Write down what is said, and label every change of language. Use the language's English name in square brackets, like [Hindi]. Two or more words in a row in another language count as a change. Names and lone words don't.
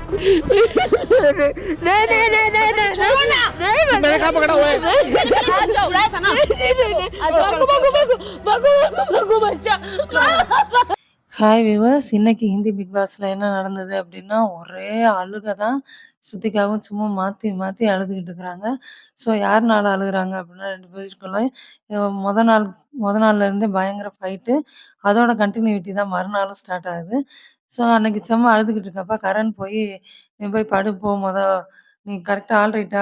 [Hindi] नहीं नहीं नहीं नहीं नहीं छोड़ो ना। नहीं मैंने कहाँ पकड़ा हुआ है? मैंने पहले छुड़ाया था ना। भागो बच्चा। [English] Hi viewers, [Tamil] இன்னைக்கு ஹிந்தி பிக் பாஸ்ல என்ன நடந்தது அப்படின்னா, ஒரே அழுக தான். ஸ்ருதிகாவும் சும்மா மாத்தி மாத்தி அழுதுகிட்டு இருக்கிறாங்க. ஸோ யாருனால அழுகுறாங்க அப்படின்னா 2 பேருக்குள்ள மொத நாள் மொத நாள்ல இருந்தே பயங்கர ஃபைட்டு. அதோட கன்டினியூட்டி தான் மறுநாளும் ஸ்டார்ட் ஆகுது. ஸோ அன்னைக்கு செம்ம அழுதுகிட்டு இருக்கப்ப கரண் போய், "நீ போய் படு போ நீ [English] correct-a all right-a?"